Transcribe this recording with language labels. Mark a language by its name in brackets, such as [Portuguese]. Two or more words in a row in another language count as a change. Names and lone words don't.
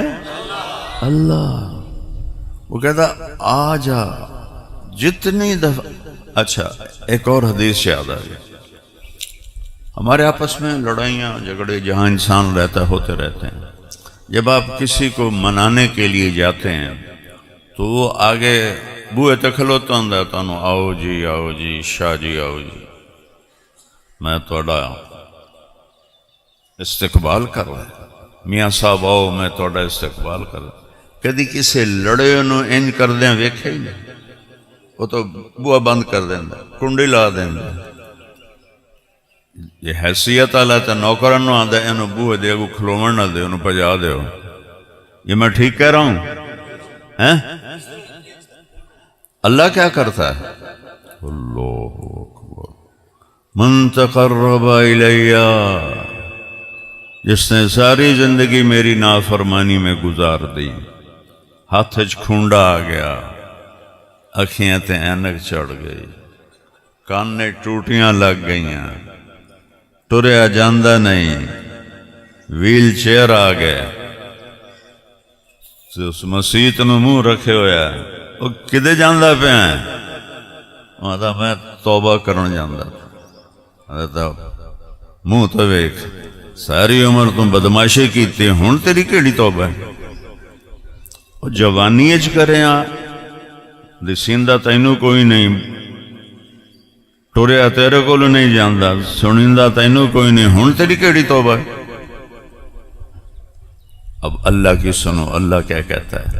[Urdu] اللہ۔ وہ کہتا آ جا جتنی دفعہ۔ اچھا ایک اور حدیث یاد آ گئی، ہمارے آپس میں لڑائیاں جھگڑے جہاں انسان رہتا ہوتے رہتے ہیں، جب آپ کسی کو منانے کے لیے جاتے ہیں تو [Punjabi] وہ آگے بوئے تے کھلوتا ہوندا تانوں آؤ جی شاہ جی آؤ جی، میں تہاڈا استقبال کر رہا، [Urdu] میاں صاحب آؤ میں تہاڈا استقبال کر رہا۔ [Punjabi] کدی کسے لڑے انہوں ان کر دیں ویکھے ہی نہیں، وہ تو بوا بند کر دینا، کنڈی لا دینا۔ یہ حیثیت والا تے نوکرن نو آندا اینو بوئے دے اگوں کھلوون نہ دے، انہوں پجا دیو۔ [Urdu] یہ میں ٹھیک کہہ رہا ہوں؟ اللہ کیا کرتا ہے؟ اللہ اکبر، [Arabic] من تقرب الی، [Urdu] جس نے ساری زندگی میری نافرمانی میں گزار دی، ہاتھ کھونڈا آ گیا، [Punjabi] اکھیاں تے اینک چڑھ گئی، کانے ٹوٹیاں لگ گئیاں، ٹریا جاندہ نہیں، ویل چیئر آ گئے، اس مسیت نو منہ رکھے ہویا ہے، وہ کدے جاندہ پہ ہیں؟ ماتا میں توبہ کرن جاندہ تھا، منہ تو ویک ساری عمر تم بدماشی کیتی، ہون تیری کیڑی توبہ ہے؟ وہ جوانی اچ کرے ہاں دسیندہ تینوں کوئی نہیں، ٹوریا تیرے کو نہیں جاندہ، سنیندہ تینوں کوئی نہیں، ہون تیری کیڑی توبہ ہے؟ [Urdu] اب اللہ کی سنو، اللہ کیا کہتا ہے؟